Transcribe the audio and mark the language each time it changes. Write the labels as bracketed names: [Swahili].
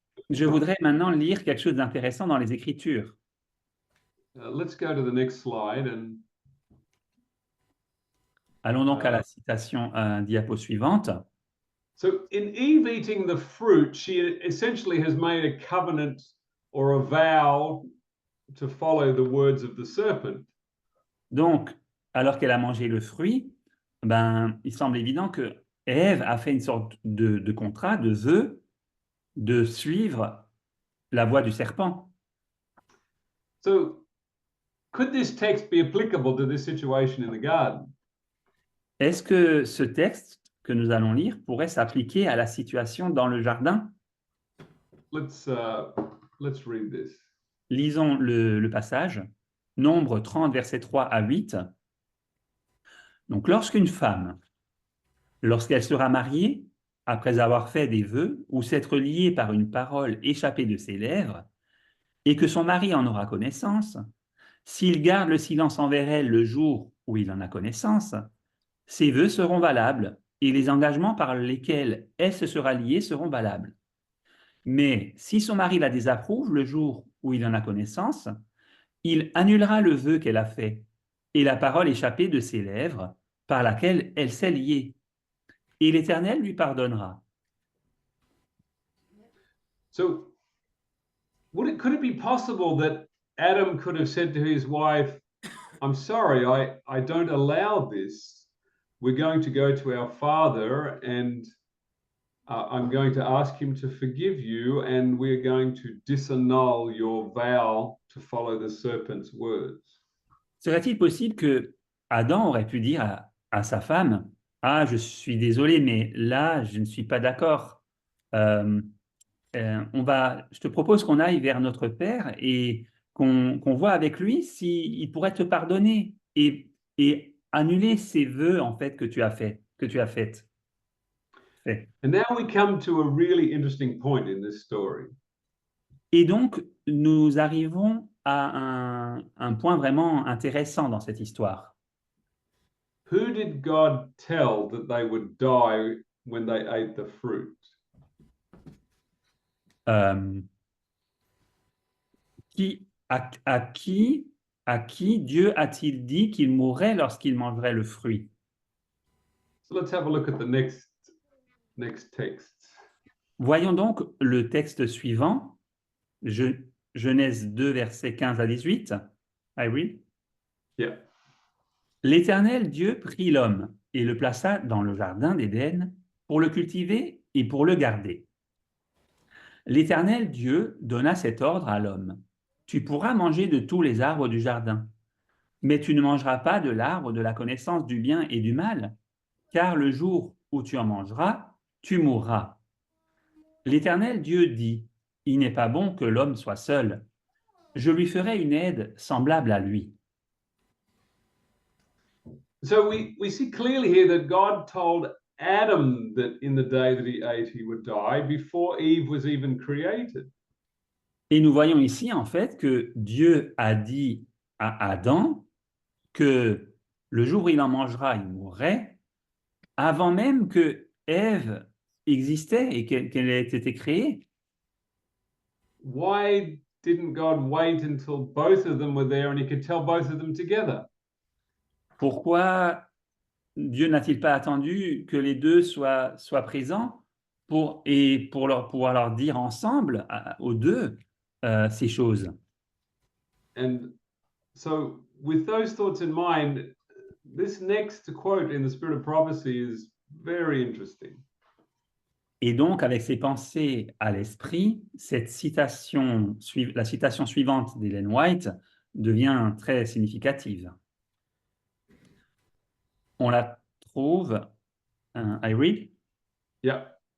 [French] Je voudrais maintenant lire quelque chose d'intéressant dans les Écritures. [English] Let's go to the next slide. [French] Allons donc à la citation diapo suivante. [English] So in Eve eating the fruit, she essentially has made a covenant or a vow to follow the words of the serpent. [French] Donc, alors qu'elle a mangé le fruit, il semble évident que Ève a fait une sorte de contrat, de vœu, de suivre la voie du serpent. [English] So could this text be applicable to this situation in the garden? [French] Est-ce que ce texte que nous allons lire pourrait s'appliquer à la situation dans le jardin? [English] Let's read this. [French] Lisons le passage, Nombre 30, versets 3 à 8. Donc, lorsqu'elle sera mariée, après avoir fait des vœux ou s'être liée par une parole échappée de ses lèvres, et que son mari en aura connaissance, s'il garde le silence envers elle le jour où il en a connaissance, ses vœux seront valables et les engagements par lesquels elle se sera liée seront valables. Mais si son mari la désapprouve le jour où il en a connaissance, il annulera le vœu qu'elle a fait et la parole échappée de ses lèvres par laquelle elle s'est liée, et l'Éternel lui pardonnera. [English] So could it be possible that Adam could have said to his wife, I'm sorry, I don't allow this. We're going to go to our father and I'm going to ask him to forgive you, and we're going to disannul your vow to follow the serpent's words. [French] Serait-il possible que Adam aurait pu dire à sa femme, ah, je suis désolé, mais là, je ne suis pas d'accord. Euh, je te propose qu'on aille vers notre Père et qu'on voit avec lui s'il pourrait te pardonner et annuler ces vœux en fait que tu as fait. [English] And now we come to a really interesting point in this story. [French] Et donc, nous arrivons à un point vraiment intéressant dans cette histoire. [English] Who did God tell that they would die when they ate the fruit? [French] Euh, à qui Dieu a-t-il dit qu'il mourrait lorsqu'il mangerait le fruit? [English] So let's have a look at the next text. [French] Voyons donc le texte suivant, Genèse 2, versets 15 à 18. [English] I read. Yeah. [French] L'Éternel Dieu prit l'homme et le plaça dans le jardin d'Éden pour le cultiver et pour le garder. L'Éternel Dieu donna cet ordre à l'homme. Tu pourras manger de tous les arbres du jardin, mais tu ne mangeras pas de l'arbre de la connaissance du bien et du mal, car le jour où tu en mangeras, tu mourras. L'Éternel Dieu dit, il n'est pas bon que l'homme soit seul. Je lui ferai une aide semblable à lui. [English] So we see clearly here that God told Adam that in the day that he ate, he would die before Eve was even created. [French] Et nous voyons ici en fait que Dieu a dit à Adam que le jour où il en mangera, il mourrait, avant même que Ève existait et qu'elle ait été créée. [English] Why didn't God wait until both of them were there and he could tell both of them together? [French] Pourquoi Dieu n'a-t-il pas attendu que les deux soient présents pour pouvoir leur dire ensemble, aux deux, ces choses? [English] And so, with those thoughts in mind, this next quote in the Spirit of Prophecy is very interesting. [French] Et donc, avec ces pensées à l'esprit, la citation suivante d'Ellen White devient très significative. On la trouve, [English] I read? Yeah.